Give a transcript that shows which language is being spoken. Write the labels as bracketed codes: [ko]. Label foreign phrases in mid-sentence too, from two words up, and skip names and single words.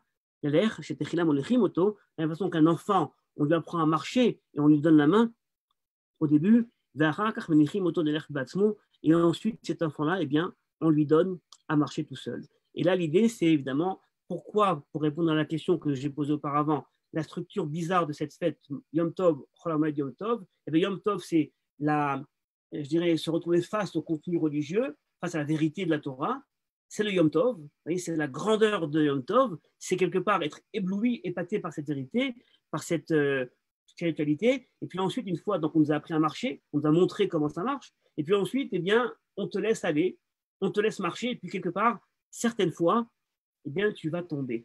[fr] De la même façon qu'un enfant, on lui apprend à marcher et on lui donne la main au début, et ensuite cet enfant-là, eh bien, on lui donne à marcher tout seul. Et là, l'idée, c'est évidemment pourquoi, pour répondre à la question que j'ai posée auparavant, la structure bizarre de cette fête, Yom Tov, Chol HaMoed Yom Tov, eh bien, Yom Tov, c'est je dirais, se retrouver face au contenu religieux, face à la vérité de la Torah. C'est le Yom Tov, c'est la grandeur de Yom Tov, c'est quelque part être ébloui, épaté par cette vérité, par cette spiritualité, et puis ensuite, une fois donc, on nous a appris à marcher, on nous a montré comment ça marche, et puis ensuite, eh bien, on te laisse aller, on te laisse marcher, et puis quelque part, certaines fois, eh bien, tu vas tomber.